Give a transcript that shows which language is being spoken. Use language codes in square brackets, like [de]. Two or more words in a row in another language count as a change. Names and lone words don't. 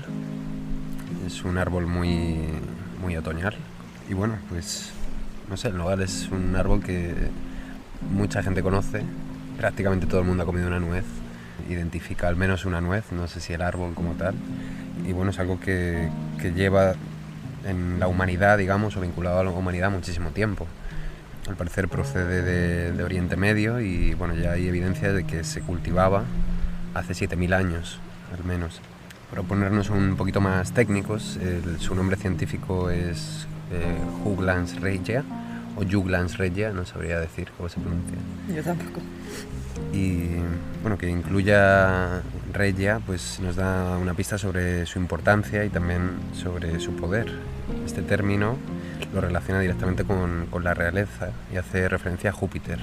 [es] Es un árbol muy, muy otoñal y bueno, pues no sé, el nogal es un árbol que mucha gente conoce, prácticamente todo el mundo ha comido una nuez, identifica al menos una nuez, no sé si el árbol como tal, y bueno, es algo que lleva en la humanidad, digamos, o vinculado a la humanidad muchísimo tiempo. Al parecer procede de Oriente Medio y bueno, ya hay evidencia de que se cultivaba hace 7.000 años, al menos. Para ponernos un poquito más técnicos, su nombre científico es Juglans regia o Juglans regia, no sabría decir cómo se pronuncia. Yo tampoco. Y bueno, que incluya regia pues nos da una pista sobre su importancia y también sobre su poder. Este término lo relaciona directamente con la realeza y hace referencia a Júpiter.